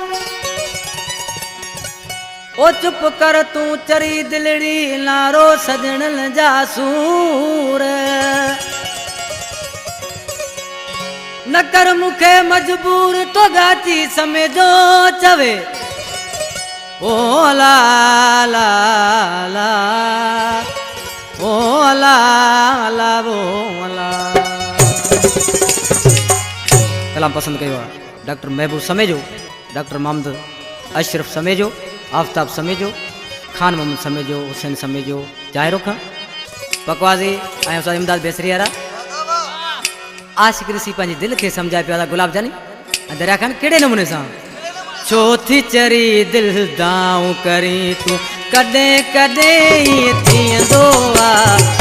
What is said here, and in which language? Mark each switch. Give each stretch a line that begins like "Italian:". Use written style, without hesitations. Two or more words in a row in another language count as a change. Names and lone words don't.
Sindhi: ओ चुप कर तू चरी दिलड़ी नारो सजणन जा सूर। न कर मुखे मजबूर तो गाची समझो चवे ओ ला ला ला ओ ला ला वो ला। कलाम पसंद कयो डॉक्टर महबूब समेजो, डॉक्टर मोहम्मद अशरफ समेजो, आफ्ताब समेजो, खान मोहम्मद समेजो, हुसैन समेजो, जाहिर रुख पकवाजी ऐं उस्ताद इमदाद बेसरियारा आशिक ऋषि पंहिंजी दिल खे सम्झाए पिया गुलाब जानी ऐं दरिया खान कहिड़े नमूने सां चौथी चरी दिल दाऊं करी तूं कॾहिं कॾहिं ईअं थींदो आहे।